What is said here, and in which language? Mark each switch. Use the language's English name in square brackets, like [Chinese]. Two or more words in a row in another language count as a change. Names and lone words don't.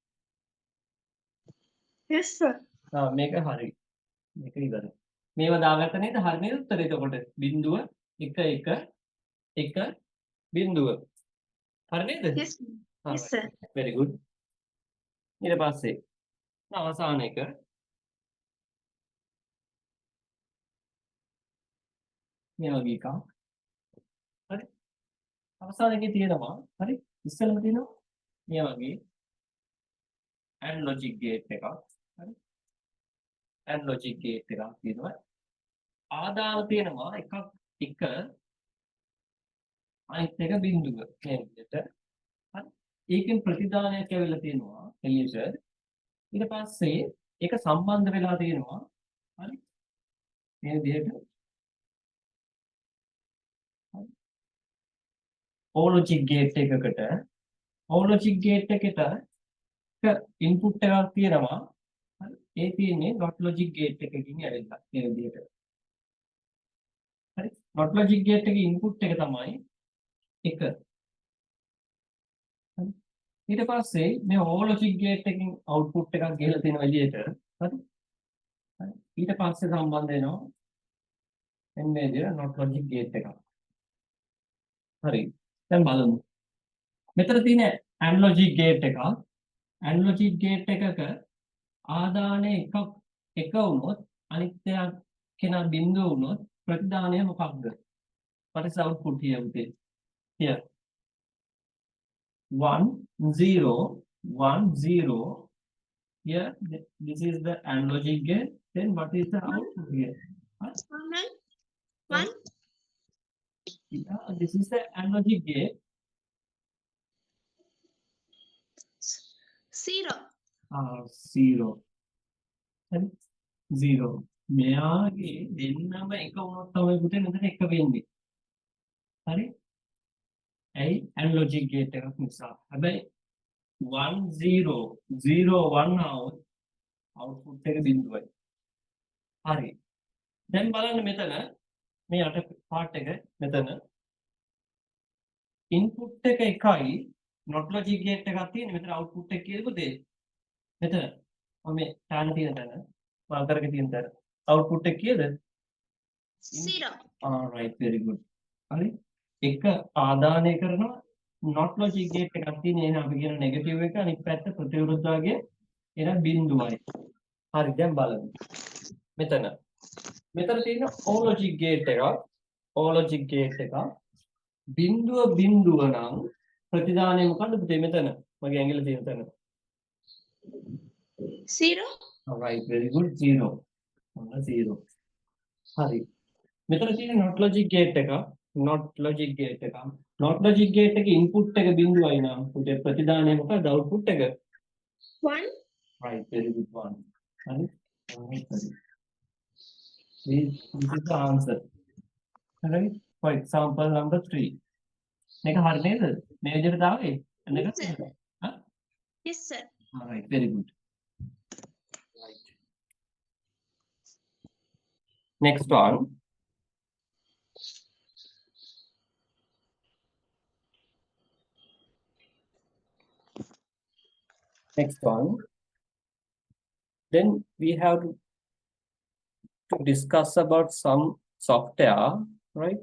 [English] Yes sir. [Sinhala] මේක හරි. මේක ඉවරයි. මේව දාගත්ත නේද? හරි නේද උත්තරේ එතකොට? බිංදුව 1 1 1 බිංදුව. හරි නේද? [English] Yes. Yes sir. very good. [Sinhala] ඊට පස්සේ අවසාන එක මේ වගේ එකක්. හරි. අවසාන එකේ තියෙනවා හරි ඉස්සෙල්ලම තියෙනවා මේ වගේ [English] AND logic gate [Sinhala] එකක්. හරි. [English] AND logic gate [Sinhala] එකක් තියෙනවා. ආදාන තියෙනවා එකක් එක අනිත් එක බිංදුව මේ විදිහට. හරි. ඒකෙන් ප්‍රතිදානයක් ඇවිල්ලා තියෙනවා එළියට. ඊට පස්සේ ඒක සම්බන්ධ වෙලා තියෙනවා. හරි. මේ විදිහට [English] O logic gate [Sinhala] එකකට [English] O logic gate [Sinhala] එකට input එකක් තියෙනවා. ඒ තියෙන්නේ [English] not logic gate [Sinhala] එකකින් ඇවිල්ලා මේ විදිහට. හරි. [English] not logic gate [Sinhala] එකේ input එක තමයි 1. හරි. ඊට පස්සේ මේ [English] O logic gate [Sinhala] එකකින් output එකක් ගිහලා තියෙන විදිහට හරි. හරි. ඊට පස්සේ සම්බන්ධ වෙනවා එන්නේ විදිහට [English] not logic gate [Sinhala] එකක්. හරි. දැන් බලමු. මෙතන තියෙන [English] and logic gate [Sinhala] එකක්. [English] and logic gate [Sinhala] එකක ආදානය එක වුණොත් අනිත් කෙනා බිඳුව වුණොත් ප්‍රතිදානය මොකක්ද? [English] What is output here with it? Here 1 0 1 0. Here this is the and logic gate. Then what is the output here? Huh? 1 Yeah, this is the and logic gate. 0 0 and 0. [Sinhala] මෙයාගේ දෙන්නම එක වුණොත් තමයි පුතේ මෙතන එක වෙන්නේ. හරි? ඇයි [English] and logic gate [Sinhala] එකක් නිසා. හැබැයි 1 0 0 1 આવොත් output එක බිඳුවයි. හරි. දැන් බලන්න මෙතන මේ යට part එක මෙතන input එක එකයි [English] not logic gate [Sinhala] එකක් තියෙන මෙතන output එක කියලා පුතේ. මෙතන මම මේ තාන තියෙන තැන මම කරගෙන තියෙන තැන output එක කීයද? [English] 0 right, very good. [Sinhala] හරි. එක ආදානය කරනවා [English] not logic gate [Sinhala] එකක් තියෙන එන අපි කියන negative එක අනිත් පැත්ත ප්‍රතිවිරුද්ධාගේ එන බිඳුවයි. හරි දැන් බලමු. මෙතන තියෙන [English] O logic gate [Sinhala] එකක් බිඳුව නම් ප්‍රතිදානය මොකද්ද පුතේ මෙතන? මගේ ඇඟිල්ල තියෙන තැන. [English] 0 right, very good. 0. 0. [Sinhala] හරි. මෙතන තියෙන [English] not logic gate [Sinhala] එකේ input එක බිඳුවයි නම් පුතේ ප්‍රතිදානය මොකක්ද? output එක [English] 1 right, very good. 1. [Sinhala] හරි. [English] This is the answer. Right? For example number 3. [Sinhala] මේක හරි නේද? මේ විදිහට දාවේ? [English] Yes, sir. [Sinhala] හා? [English] yes sir all right, very good. Right. Next one. Then we have to discuss about some software, right?